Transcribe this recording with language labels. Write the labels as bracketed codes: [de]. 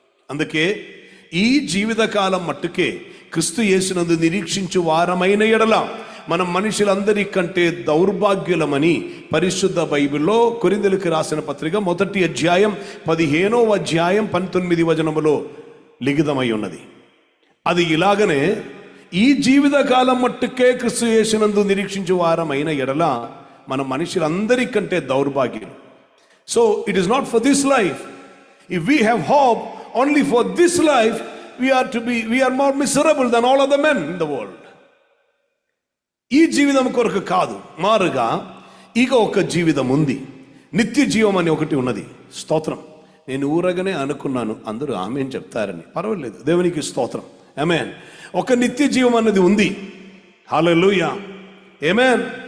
[te] అందుకే ఈ జీవితకాలం మట్టుకే క్రీస్తు యేసునందు నిరీక్షించు వారమైన ఎడల మనం మనుషులందరికంటే దౌర్భాగ్యులమని పరిశుద్ధ బైబిల్లో కొరింథీయులకు రాసిన పత్రిక 1వ అధ్యాయం 15వ అధ్యాయం 19వ వచనములో లిఖితమై ఉన్నది. అది ఇలాగనే ఈ జీవితకాలం మట్టుకే క్రీస్తు యేసునందు నిరీక్షించు వారమైన ఎడల మన మనుషులందరికంటే దౌర్భాగ్యులు. [en] So it is not for this life. If we have hope only for this life, we are more miserable than all other men in the world. [te] ఈ జీవితం కొరకు కాదు, మారుగా ఇక ఒక జీవితం ఉంది, నిత్య జీవం అని ఒకటి ఉన్నది. స్తోత్రం. నేను ఊరగానే అనుకున్నాను అందరూ ఆమేన్ చెప్తారని, పర్వాలేదు, దేవునికి స్తోత్రం. ఆమేన్. ఒక నిత్య జీవం అన్నది ఉంది. హల్లెలూయా. ఆమేన్.